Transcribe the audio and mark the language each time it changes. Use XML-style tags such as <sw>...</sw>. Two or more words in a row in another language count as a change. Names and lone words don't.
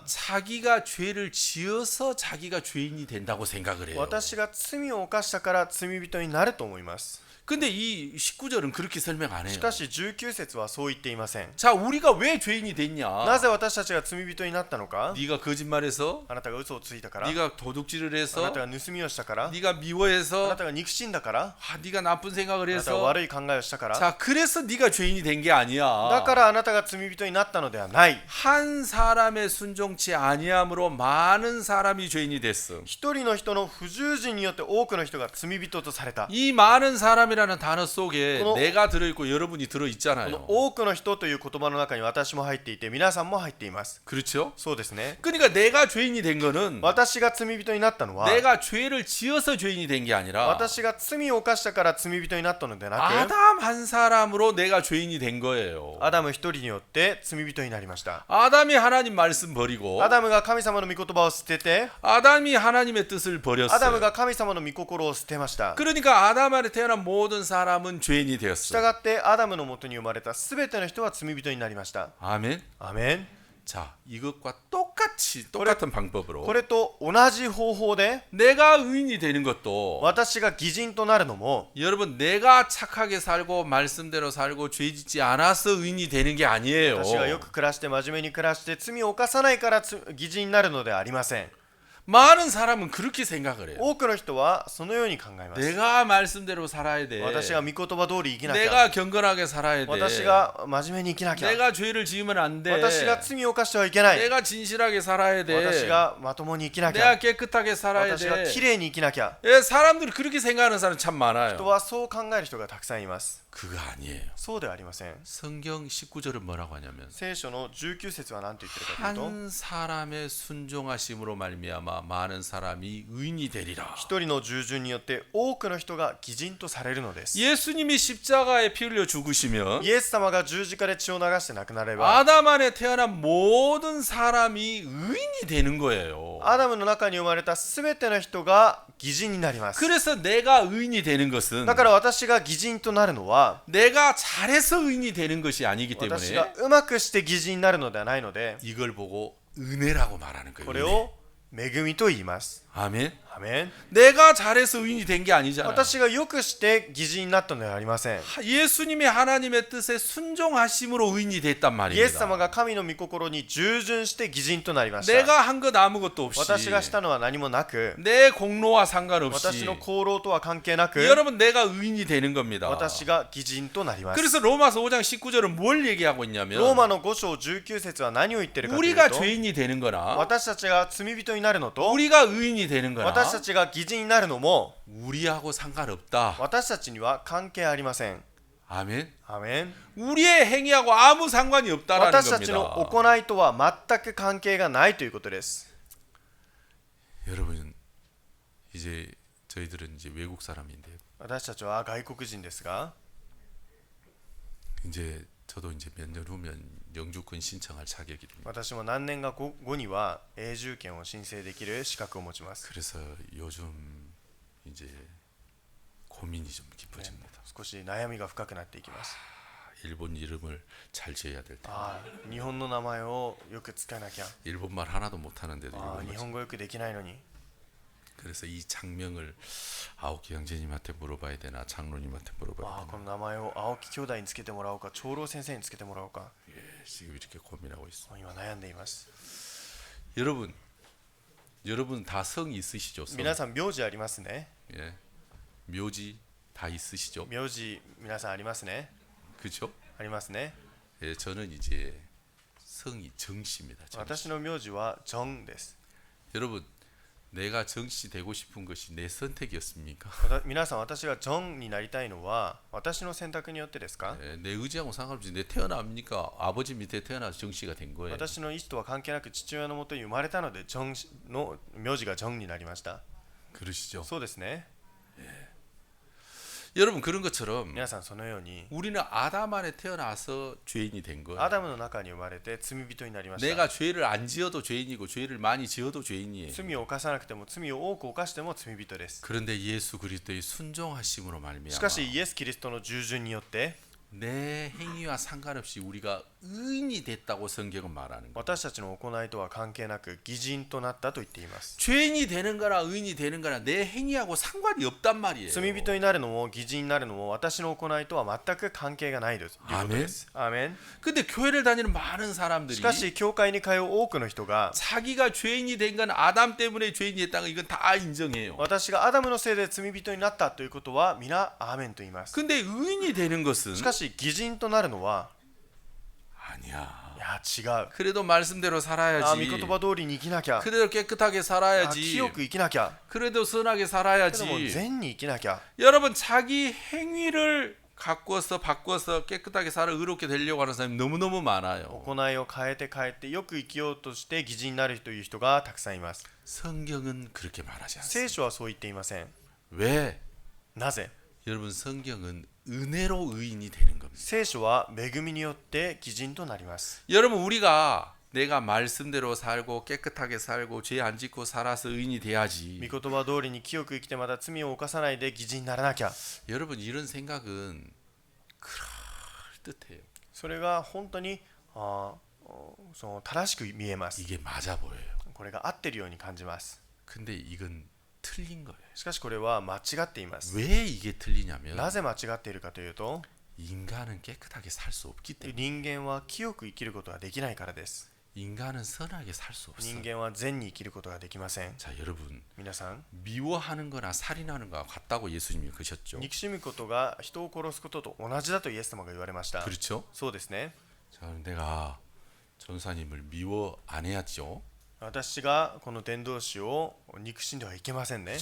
<ko>자기가 죄를 지어서 자기가 죄인이 된다고 생각을 해요.</ko> <ja>私が罪を犯したから罪人になると思います。</ja> <ko>근데 이 19절은 그렇게 설명 안 해요.</ko> <ja>しかし19節はそう言っていません。</ja> <ko>자, 우리가 왜 죄인이 됐냐?</ko> <ja>なぜ私たちが罪人になったのか？</ja> <ko>네가 거짓말해서,</ko> <ja>あなたが嘘をついたから、</ja> <ko>네가 도둑질을</ko> <ja>あな</ja> <ko>해서,</ko> <ja>たが盗みをしたから、</ja> <ko>네가</ko> <ja>あな</ja> <ko>미워해서,</ko> <ja>たが憎しんだから、</ja> <ko>네가 나쁜 생각을</ko> <ja>あなたが</ja> <ko>해서.</ko> <ja>悪い考えをしたから、</ja> <ko>자, 그래서 네가 죄인이 된 게 아니야.</ko> <ja>だからあなたが罪人になったのではない。</ja> <ko>한 사람의 순종치 아니함으로 많은 사람이 죄인이 됐어.</ko> <ja>一人の人の不従順によって多くの人が罪人とされた。</ja> <ko>이 많은 사람이라는 단어 속에 그거- 내가 들어있고 여러분이</ko> <ja>この</ja> <ko>들어있잖아요.</ko> <ja>多くの人という言葉の中に私も入っていて皆さんも入っています。</ja> <ko>그렇죠?</ko> <ja>そうですね。</ja> <ko>그러니까 내가 죄인이 된 거는</ko> <ja>私が罪人になったのは</ja> <ko>내가 죄를 지어서 죄인이 된 게 아니라</ko> <ja>私が罪を犯したから罪人になったのではなく</ja> <ko>아담 한 사람으로 내가 죄인이 된 거예요.</ko> <ja>アダム一人によって罪人になりました。</ja> <ko>아담이 하나님 말씀 버리고</ko> <ja>アダムが神様の御言葉を捨てて</ja> <ko>아담이 하나님의 뜻을</ko> <ja>アダム</ja> <ko>버렸어요.</ko> <ja>が神様の御心を捨てました。</ja> <ko>그러니까 아담 안에 태어난 모든 사람은 죄인이</ko> <ja>した</ja> <ko>되었어요.</ko> <ja>がってアダムのもとに生まれたすべての人は罪人になりました。</ja> <ko>아멘.</ko> <ja>アメン。</ja> <ko>자, 이것과 똑같은 방법으로</ko> <ja>これと同じ方法で</ja> <ko>내가 의인이 되는 것도</ko> <ja>私が義人となるのも</ja> <ko>여러분 내가 착하게 살고 말씀대로 살고 죄 짓지 않아서 의인이 되는 게 아니에요.</ko> <ja>私がよく暮らして真面目に暮らして罪を犯さないから義人になるのではありません。</ja> <ko>많은 사람은 그렇게 생각을 해요.</ko> <ja>多くの人はそのように考えます。</ja> <ko>내가 말씀대로 살아야 돼.</ko> <ja>私が御言葉通り生きなきゃ。</ja> <ko>내가 경건하게 살아야 돼.</ko> <ja>私が真面目に生きなきゃ。</ja> <ko>내가 죄를 지으면 안 돼.</ko> <ja>私が罪を犯してはいけない。</ja> <ko>내가 진실하게 살아야 돼.</ko> <ja>私がまともに生きなきゃ。</ja> <ko>내가 깨끗하게 살아야</ko> <ja>私が</ja> <ko>돼.</ko> <ja>きれいに生きなきゃ。</ja> <ko>예, 사람들이 그렇게 생각하는 사람 참</ko> <ja>人</ja> <ko>많아요.</ko> <ja>はそう考える人がたくさんいます。</ja> <ko>그거 아니에요.</ko> <ja>そうではありません。</ja> <ko>성경 19절은 뭐라고 하냐면</ko> <ja>聖書の19節は何と言ってるかというと、</ja> <ko>한 사람의 순종하심으로 말미암아 많은 사람이 의인이 되리라.</ko> <ja>一人の従順によって多くの人が義人とされるのです。</ja> <ko>예수님이 십자가에 피 흘려 죽으시면</ko> <ja>イエス様が十字架で血を流して亡くなれば、</ja> <ko>아담 안에 태어난 모든 사람이 의인이 되는 거예요.</ko> <ja>アダムの中に生まれたすべての人が義人になります。</ja> <ko>그래서 내가 의인이 되는 것은</ko> <ja>だから私が義人となるのは、</ja> <ko>내가 잘해서 의인이 되는 것이 아니기</ko> <ja>私が</ja> <ko>때문에</ko> <ja>うまくして義人になるのではないので、</ja> <ko>이걸 보고 은혜라고 말하는</ko> <ja>こ</ja> <ko>거예요.</ko> <ja>れを恵みと言います。</ja> <ko>아멘.</ko> <ja>アメン。</ja> <ko>내가 잘해서 의인이 된 게 아니잖아.</ko> <ja>私がよくして義人になったのではありません。</ja> <ko>예수님이 하나님의 뜻에 순종하심으로 의인이 됐단</ko> <ja>イエス様</ja> <ko>말입니다.</ko> <ja>が神の御心に従順して義人となりました。</ja> <ko>내가 한 것 아무것도 없이</ko> <ja>私がしたのは何もなく、</ja> <ko>내 공로와</ko> <ja>私</ja> <ko>상관없이</ko> <ja>の功労とは関係なく、</ja> <ko>여러분 내가 의인이 되는 겁니다.</ko> <ja>私が義人となります。</ja> <ko>그래서 로마서 5장 19절은 뭘 얘기하고</ko> <ja>ロー</ja> <ko>있냐면</ko> <ja>マの5章19節は何を言ってるかという</ja> <ko>우리가</ko> <ja>と、</ja> <ko>죄인이 되는 거나</ko> <ja>私たちが罪人になるのと、</ja> <ko>우리가 의인이 되는 거나</ko> <ja>私たちが義人になるのも、</ja> <ko>우리하고 상관없다.</ko> <ja>私たちには関係ありません。</ja> <ko>아멘.</ko> <ja>アメン。</ja> <ko>우리의 행위하고 아무 상관이 없다라는</ko> <ja>私たちの</ja> <ko>겁니다.</ko> <ja>行いとは全く関係がないということです。</ja> <ko>여러분 이제 저희들은 이제 외국 사람인데</ko> <ja>私たちは外国人ですが、</ja> <ko>이제 저도 이제 몇 년 후면 영주권 신청할 자격이 됩니다.</ko> <ja>私も何年か後には永住権を申請できる資格を持ちます。</ja> <ko>그래서 요즘 이제 고민이 좀 깊어집니다.</ko> <ja>少し悩みが深くなっていきます。</ja> <ko>일본 이름을 잘 지어야 될 때.</ko> <ja>日本の名前をよく使わなきゃ。</ja> <ko>일본말 하나도 못하는데도</ko> <ja>日</ja> <ko>일본말.</ko> <ja>本語よくできないのに。</ja> <ko>그래서 이 장명을 아오키 형제님한테 물어봐야 되나 장로님한테 물어봐야</ko> <ja>こ</ja> <ko>되나.</ko> <ja>の名前を青木兄弟につけてもらおうか、長老先生につけてもらおうか。</ja> <ko>예, 지금 이렇게 고민하고 있어요.</ko> <ja>今悩んでいます。</ja> <ko>여러분 다 성이 있으시죠? 성.</ko> <ja>皆さん名字ありますね。</ja> <ko>예. 묘지 다 있으시죠?</ko> <ja>名字皆さんありますね。</ja> <ko>그죠?</ko> <ja>ありますね。</ja> <ko>예, 저는 이제 성이 정씨입니다. 정.</ko> <ja>私の名字はジョンです。</ja> <ko>여러분 내가 정씨 되고 싶은 것이 내 선택이었습니까?</ko> <ja>皆さん、私がジョンになりたいのは私の選択によってですか？</ja> <ko>예, 내 의지하고 상관없이 내 태어납니까? 아버지 밑에 태어나서 정씨가 된 거예요.</ko> <ja>私の意思とは関係なく父親のもとに生まれたのでジョンの名字がジョンになりました。</ja> <ko>그러시죠?</ko> <ja>そうですね。</ja> <ko>여러분 그런 것처럼</ko> <ja>皆さんそのように</ja> <ko>우리는 아담 안에 태어나서 죄인이 된</ko> <ja>ア</ja> <ko>거예요.</ko> <ja>ダムの中に生まれて罪人になりました。</ja> <ko>내가 죄를 안 지어도 죄인이고 죄를 많이 지어도 죄인이에요.</ko> <ja>罪を犯さなくても罪を多く犯しても罪人です。</ja> <ko>그런데 예수 그리스도의 순종하심으로</ko> <ja>し</ja> <ko>말미암아</ko> <ja>かしイエス・キリストの従順によって</ja> <ko>내 행위와 상관없이 우리가 의인이 됐다고 성경은 말하는 거예요.</ko> <ja>私たちの行いとは関係なく義人となったと言っています。</ja> <ko>죄인이 되는 거나 의인이 되는 거나 내 행위하고 상관이 없단 말이에요.</ko> <ja>罪人になるのも義人になるのも私の行いとは全く関係がないです。アーメン。</ja> <ko>근데 교회를 다니는 많은 사람들이</ko> <ja>しかし教会に通う多くの人が</ja> <ko>자기가 죄인이 된 건 아담 때문에 죄인이 됐다는 거 이건 다 인정해요.</ko> <ja>私がアダムのせいで罪人になったということは皆アーメンと言います。</ja> <ko>근데 의인이 되는 것은</ko> <ja>しかし義人となるのは</ja> <ko>아니야.</ko> <ja>いや違う。</ja> <ko>그래도 말씀대로</ko> <ja>御</ja> <ko>살아야지.</ko> <ja>言葉通りに生きなきゃ。</ja> <ko>그래도 깨끗하게</ko> <ja>清</ja> <ko>살아야지.</ko> <ja>く生きなきゃ。</ja> <ko>그래도 선하게</ko> <ja>けども</ja> <ko>살아야지.</ko> <ja>善に生きなきゃ。</ja> <ko>여러분 자기 행위를 가꾸어서 바꾸어서 깨끗하게 살아 의롭게 되려고 하는 사람이 너무너무 많아요.</ko> <ja>行いを変えてよく生きようとして義人になるという人がたくさんいます。</ja> <ko>성경은 그렇게 말하지 않습니다.</ko> <ja>聖書はそう言っていません。</ja> <ko>왜?</ko> <ja>なぜ？</ja> <ko>여러분 성경은 은혜로 의인이 되는 겁니다.</ko> <ja>聖書は恵みによって義人となります。</ja> <ko>여러분 우리가 내가 말씀대로 살고 깨끗하게 살고 죄 안 짓고 살아서 의인이 돼야지.</ko> <ja>御言葉通りに清く生きてまた罪を犯さないで義人にならなきゃ。</ja> <ko>여러분 이런 생각은 그럴듯해요.</ko> <ja>それが本当にその正しく見えます。</ja> <ko>이게 맞아 보여요.</ko> <ja>これが合ってるように感じます。</ja> <ko>근데 이건 틀린 거예요.</ko> <ja>しかしこれは間違っています。</ja> <ko>왜 이게 틀리냐면</ko> <ja>なぜ間違っているかというと、</ja> <ko>인간은 깨끗하게 살 수 없기 때문에.</ko> <ja>人間は清く生きることができないからです。</ja> <ko>인간은 선하게 살 수 없어요.</ko> <ja>人間は善に生きることができません。</ja> <ko>자 여러분</ko> <ja>皆さん、</ja> <ko>미워하는 거나 살인하는 거와 같다고 예수님이 그러셨죠.</ko> <ja>憎しむことが人を殺すことと同じだとイエス様が言われました。</ja> <ko>그렇죠?</ko> <ja>そうですね。</ja> <ko>자 내가 전사님을 미워 안 해야죠.</ko> <ja>私がこの伝道師を憎しんではいけませんね。</ja>